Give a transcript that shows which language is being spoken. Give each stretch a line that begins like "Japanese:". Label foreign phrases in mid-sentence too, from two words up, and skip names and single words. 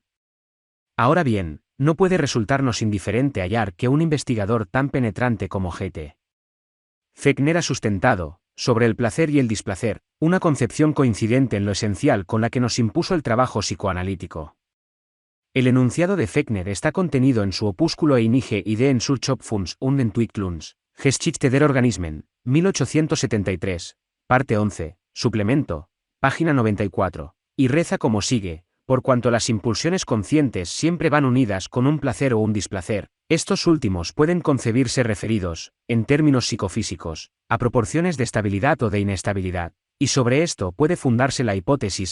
Spanish: Ahora bien, no puede resultarnos indiferente hallar que un investigador tan penetrante como G.T. Fechner ha sustentado, sobre el placer y el displacer, una concepción coincidente en lo esencial con la que nos impuso el trabajo psicoanalítico. El enunciado de Fechner está contenido en su opúsculo Einige Ideen zur Schöpfungs- und Entwicklungsgeschichte der Organismen, 1873, parte 11, suplemento, página 94, y reza como sigue: por cuanto las impulsiones conscientes siempre van unidas con un placer o un displacer, estos últimos pueden concebirse referidos, en términos psicofísicos, a proporciones de estabilidad o de inestabilidad, y sobre esto puede fundarse la hipótesis